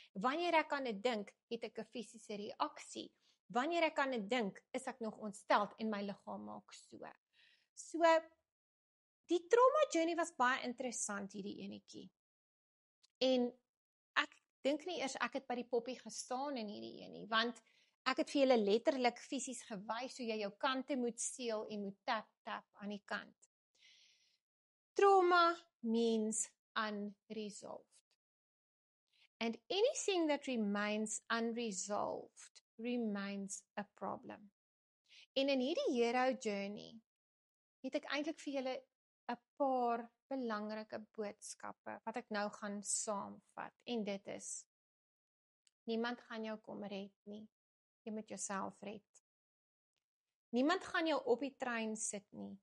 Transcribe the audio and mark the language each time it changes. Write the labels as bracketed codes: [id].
[af] Wanneer ek aan dit dink, het ek 'n fisiese reaksie. Wanneer ek aan dit dink, is ek nog ontsteld en my liggaam maak so. So, die [en] trauma journey [af] was baie interessant hierdie enetjie. En ek dink nie eers ek het by die poppie gestaan in hierdie een nie, want ek het vir julle letterlik fisies gewys hoe jy jou kante moet seël en moet tap aan die kant. [en] Trauma means unresolved. And anything that remains unresolved remains a problem. [af] En in hierdie hero journey het ek eintlik vir julle 'n paar belangrike boodskappe wat ek nou gaan saamvat. En dit is, niemand gaan jou kom red nie. Jy moet jouself red. Niemand gaan jou op die trein sit nie.